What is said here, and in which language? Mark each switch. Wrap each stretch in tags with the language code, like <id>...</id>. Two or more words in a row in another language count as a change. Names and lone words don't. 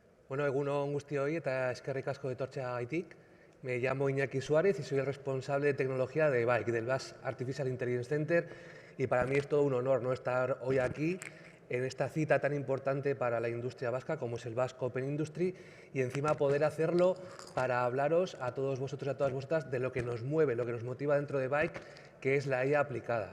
<eu>Bueno, egunon guztioi eta eskerrik asko etortzeagatik.</eu> <es>Me llamo Iñaki Suárez y soy el responsable de tecnología de BAIC, del Basque Artificial Intelligence Center, y para mí es todo un honor, ¿no?, estar hoy aquí en esta cita tan importante para la industria vasca como es el Basque Open Industry, y encima poder hacerlo para hablaros a todos vosotros y a todas vosotras de lo que nos mueve, lo que nos motiva dentro de BAIC, que es la IA aplicada.</es>